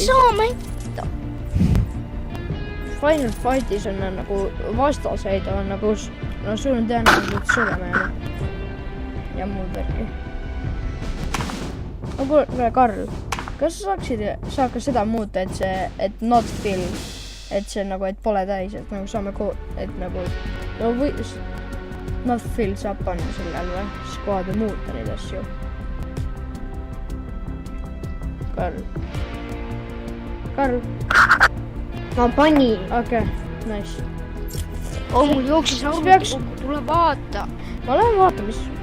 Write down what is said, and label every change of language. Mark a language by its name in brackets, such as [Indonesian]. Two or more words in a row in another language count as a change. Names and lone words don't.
[Estonian] Ma ei saa mängida. Final Fightis on nagu vastaseid on nagu, no sul on tõenäoliselt suremääne. Ja mul perki. Kuule, Karl, kas sa saad ka seda muuta, et [English] not fill, [Estonian] et see nagu, et pole täis, et nagu saame et nagu, no või, [English] not fill [Estonian] saab panna sellel või, squad või muuta neid asju. Karl. Ma panin. Okei, nice. Mul jooksis peaks... tule vaata. Ma lähen vaata, mis...